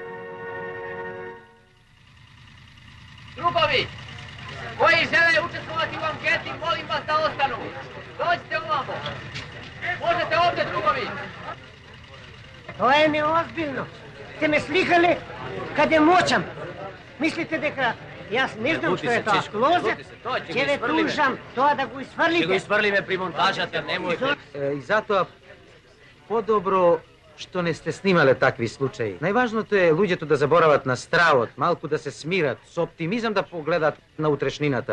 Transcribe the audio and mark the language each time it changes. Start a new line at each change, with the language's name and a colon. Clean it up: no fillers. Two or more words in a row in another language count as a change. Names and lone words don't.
Serbian: Drugovi, koji žele učestvovati u anketi, molim vas da ostanu. Dođite ovamo. Možete ovdje, drugovi. To je neozbiljno. Ste me slikali kad je moćam.
Macedonian: Mislite дека јас не знам што е тоа клозет, ќе ве тужам тоа да го изфрлите. Ќе го изфрлиме при монтажата, немојте. И затоа подобро што не сте снимале такви случаи. Најважното е луѓето да заборават на стравот, малку да се смират, со оптимизам да погледат на утрешнината.